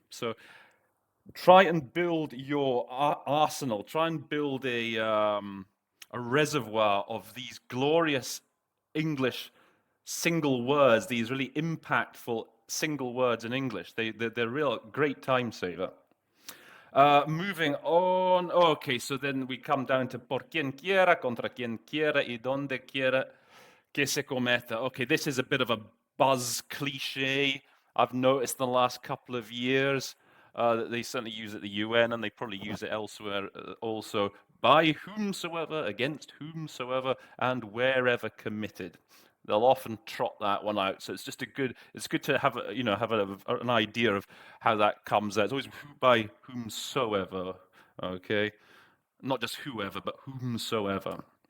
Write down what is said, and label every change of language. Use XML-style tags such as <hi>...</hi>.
<en>So try and build your arsenal. Try and build a reservoir of these glorious English single words, these really impactful single words in English. They're real great time saver. Moving on.</en> <es>Okay, so then we come down to por quien quiera, contra quien quiera y donde quiera que se cometa.</es> <en>Okay, this is a bit of a buzz cliche I've noticed in the last couple of years. They certainly use it at the UN, and they probably use it elsewhere also. By whomsoever, against whomsoever, and wherever committed. They'll often trot that one out, so it's just it's good to have an idea of how that comes out. It's always by whomsoever, okay, not just whoever, but whomsoever.</en>